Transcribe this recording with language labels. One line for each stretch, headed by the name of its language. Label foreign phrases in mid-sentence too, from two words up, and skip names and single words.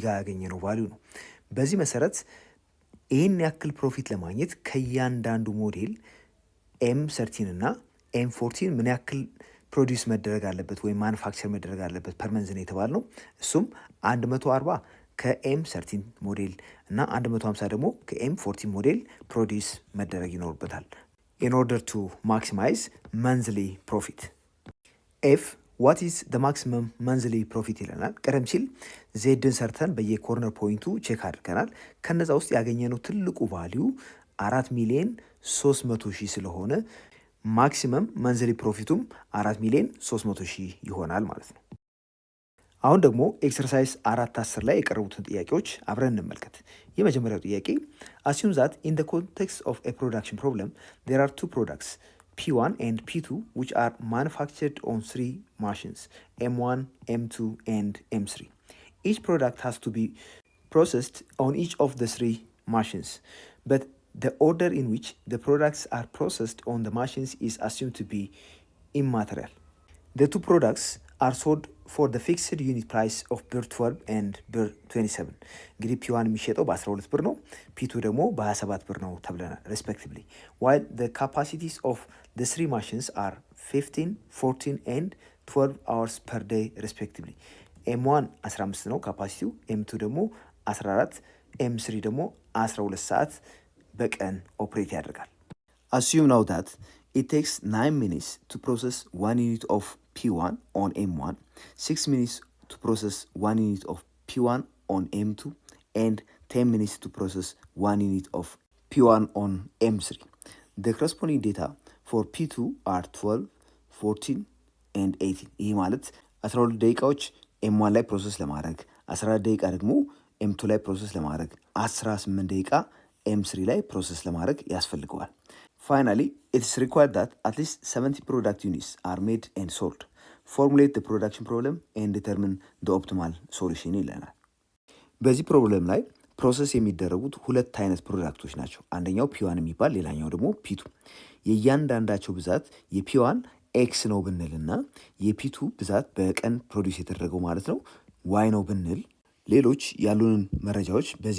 Amharic: ጋር ያገኘ ነው ቫሊዩ ነው። በዚህ መሰረት ይህን ያክል ፕሮፊት ለማግኘት ከእያንዳንዱ ሞዴል ኤም 13 እና ኤም 14 ምን ያክል ፕሮዲውስ መደረግ አለበት ወይም ማኑፋክቸር መደረግ አለበት ፐርመንዝ ነው የተባል ነው። እሱም 140 ከኤም 13 ሞዴል እና 150 ደግሞ ከኤም 14 ሞዴል ፕሮዲውስ መደረግ ይኖርበታል
English: in order to maximize monthly profit.
Amharic: ኤፍ
English: what is the maximum monthly profit
Amharic: ይለናል። ቀደም ሲል ዜድን ሰርተን በየኮርነር ፖይንቱ ቼክ አድርገናል። ከነዛ ውስጥ ያገኘነው ትልቁ ቫሊዩ 4,300,000 ስለሆነ
English: maximum monthly
Amharic: ፕሮፊቱም 4,300,000 ይሆናል ማለት ነው። አሁን ደግሞ ኤክሰርሳይዝ 4.10 ላይ የቀረቡትን ጥያቄዎች አብረን እንመልከት። የመጀመሪያው ጥያቄ
English: assume that in the context of a production problem there are two products P1 and P2 which are manufactured on 3 machines M1, M2 and M3. Each product has to be processed on each of the 3 machines, but the order in which the products are processed on the machines is assumed to be immaterial. The two products are sold for the fixed unit price of ብር 12 and ብር 27.
Amharic: እንግዲህ P1 የሚሸጠው በ12 ብር ነው፣ P2 ደግሞ በ27 ብር ነው ተብለናል respectively.
English: While the capacities of the 3 machines are 15, 14 and 12 hours per day respectively.
Amharic: M1 15 ነው ካፓሲቲው፣ M2 ደግሞ 14፣ M3 ደግሞ 12 ሰዓት በቀን ኦፕሬት ያደርጋል።
English: Assume now that it takes 9 minutes to process 1 unit of P1 on M1, 6 minutes to process 1 unit of P1 on M2, and 10 minutes to process 1 unit of P1 on M3. The corresponding data for P2 are 12, 14 and 18.
Amharic: ይህ ማለት 12 ደቂቃዎች M1 ላይ ፕሮሰስ ለማድረግ 14 ደቂቃ ደግሞ M2 ላይ ፕሮሰስ ለማድረግ 18 ደቂቃ M3 ላይ ፕሮሰስ ለማድረግ ያስፈልገዋል።
English: Finally, it is required that at least 70 product units are made and sold. Formulate the production problem and determine the optimal solution
Amharic: ይለናል። በዚህ ፕሮብለም ላይ ፕሮሰስ የሚደረጉት ሁለት አይነት ፕሮዳክቶች ናቸው። አንደኛው P1 የሚባል ሌላኛው ደግሞ P2። የእያንዳንዳቸው ብዛት የP1 ኤክስ ነው ብንልና የP2 ብዛት በቀን ፕሮዲውስ የተደረገው ማለት ነው ዋይ ነው ብንል ሌሎች ያሉንን መረጃዎች በዚህ